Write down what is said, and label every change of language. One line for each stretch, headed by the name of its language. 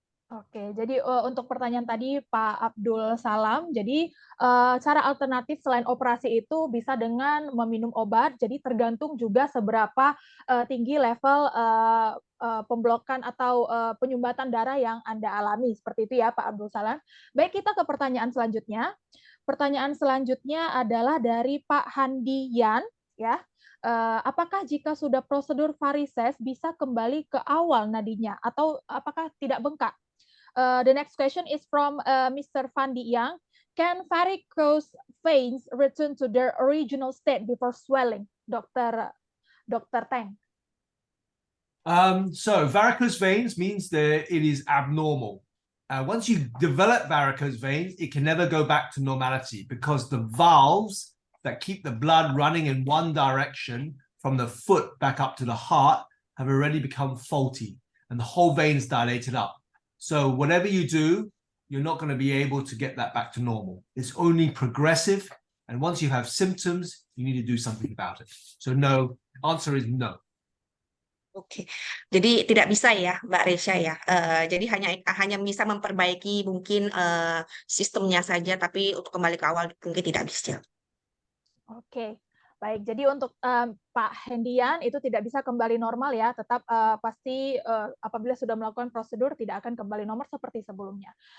Indonesian: Oke, jadi untuk pertanyaan tadi Pak Abdul Salam, jadi cara alternatif selain operasi itu bisa dengan meminum obat, jadi tergantung juga seberapa tinggi level pemblokan atau penyumbatan darah yang Anda alami, seperti itu ya Pak Abdul Salam. Baik, kita ke pertanyaan selanjutnya. Pertanyaan selanjutnya adalah dari Pak Handi Yan, ya. Apakah jika sudah prosedur varises bisa kembali ke awal nadinya atau apakah tidak bengkak?
English: The next question is from Mr. Fandi Yang. Can varicose veins return to their original state before swelling, Dr. Tang? So varicose veins means that it is abnormal. Once you develop varicose veins, it can never go back to normality because the valves that keep the blood running in one direction from the foot back up to the heart have already become faulty and the whole vein is dilated up. So whatever you do, you're not going to be able to get that back to normal. It's only progressive. And once you have symptoms, you need to do something about it. So no, answer is no.
Indonesian: Oke, jadi tidak bisa ya, Mbak Resya ya. Jadi hanya bisa memperbaiki mungkin sistemnya saja, tapi untuk kembali ke awal mungkin tidak bisa. Oke, baik. Jadi untuk Pak Hendian itu tidak bisa kembali normal ya, tetap pasti apabila sudah melakukan prosedur tidak akan kembali normal seperti sebelumnya.